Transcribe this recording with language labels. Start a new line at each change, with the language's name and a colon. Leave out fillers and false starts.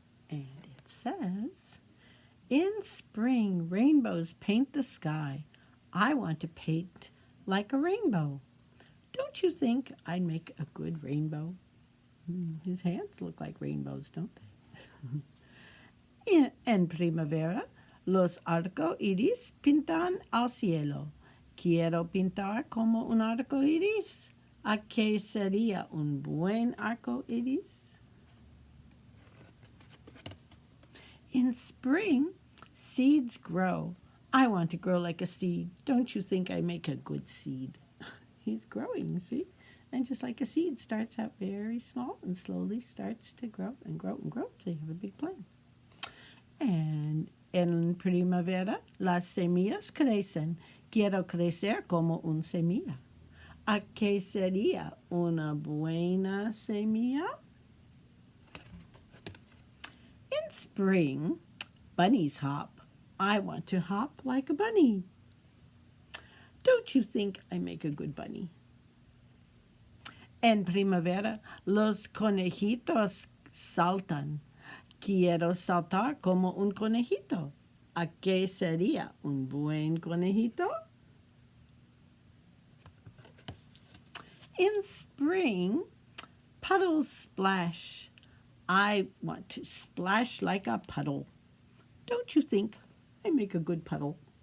English: And it says, in spring, rainbows paint the sky. I want to paint like a rainbow. Don't you think I'd make a good rainbow? His hands look like rainbows, don't they?
Spanish: En primavera, los arco iris pintan al cielo. Quiero pintar como un arco iris. ¿A qué sería un buen arco iris?
English: In spring, seeds grow. I want to grow like a seed. Don't you think I make a good seed? He's growing, see? And just like a seed starts out very small and slowly starts to grow and grow and grow till you have a big plant.
Spanish: And en primavera, las semillas crecen. Quiero crecer como una semilla. ¿A qué sería una buena semilla?
English: In spring, bunnies hop. I want to hop like a bunny. Don't you think I make a good bunny?
Spanish: En primavera, los conejitos saltan. Quiero saltar como un conejito. ¿A qué sería un buen conejito?
English: In spring, puddles splash. I want to splash like a puddle. Don't you think I make a good puddle?